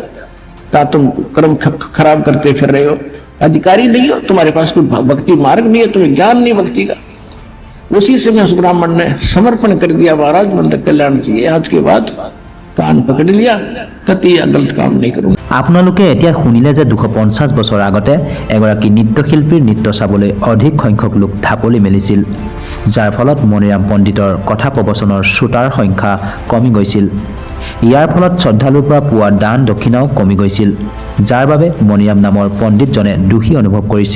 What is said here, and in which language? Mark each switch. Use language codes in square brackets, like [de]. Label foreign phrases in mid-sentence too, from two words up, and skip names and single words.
[hi] का तुम कर्म खराब करते फिर रहे हो, अधिकारी नहीं हो, तुम्हारे पास कोई भक्ति मार्ग नहीं है, तुम्हें ज्ञान नहीं भक्ति का। उसी समय उस ब्राह्मण ने समर्पण कर दिया, महाराज बंद कल्याण चाहिए, आज के बाद कान पकड़ लिया, कति गलत काम नहीं करूंगा। [as] আপোনালোকে এতিয়া শুনিলে যে 250 বছৰ আগতে এগৰাকী নৃত্যশিল্পীৰ নৃত্য চাবলৈ অধিক সংখ্যক লোক ঢাপলি মেলিছিল, যাৰ ফলত মণিৰাম পণ্ডিতৰ কথা প্ৰবচনৰ শ্ৰোতাৰ সংখ্যা কমি গৈছিল। ইয়াৰ ফলত শ্ৰদ্ধালুৰ পৰা পোৱা দান দক্ষিণাও কমি গৈছিল, যাৰ বাবে মণিৰাম নামৰ পণ্ডিতজনে দুখী অনুভৱ কৰিছিল।